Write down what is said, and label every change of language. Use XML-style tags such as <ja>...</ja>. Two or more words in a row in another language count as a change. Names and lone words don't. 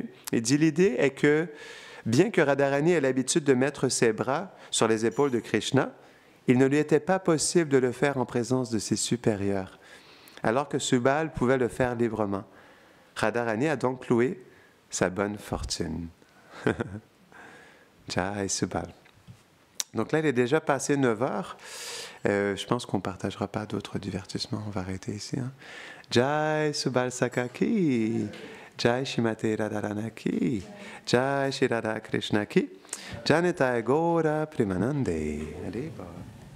<fr>Il dit, l'idée est que, bien que Radharani ait l'habitude de mettre ses bras sur les épaules de Krishna, il ne lui était pas possible de le faire en présence de ses supérieurs, alors que Subal pouvait le faire librement. Radharani a donc loué sa bonne fortune. Jai Subal. Donc là, il est déjà passé 9 heures. Je pense qu'on ne partagera pas d'autres divertissements. On va arrêter ici. Hein.</fr> <hi>जय सुबल सकाकी. जय श्रीमती राधारानी की। जय श्री राधा कृष्ण की.</hi> <bn>জানিতাই গৌর প্রেমানন্দে.</bn> <fr>Allez, bah.</fr>